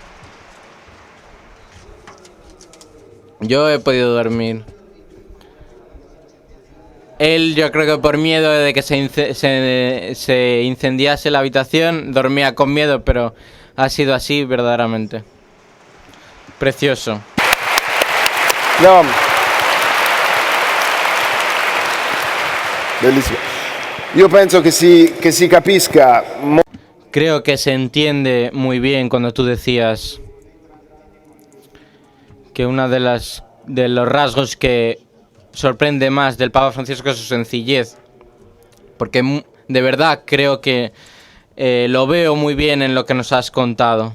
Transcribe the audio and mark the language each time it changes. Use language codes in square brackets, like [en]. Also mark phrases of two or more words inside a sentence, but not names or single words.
[es] Yo he podido dormir. Él, yo creo que por miedo de que se incendiase la habitación, dormía con miedo, pero ha sido así verdaderamente. Precioso. No. [it] Bellissimo. Io penso che si capisca. [es] Creo que se entiende muy bien cuando tú decías que una de los rasgos que sorprende más del Papa Francisco es su sencillez, porque de verdad creo que lo veo muy bien en lo que nos has contado.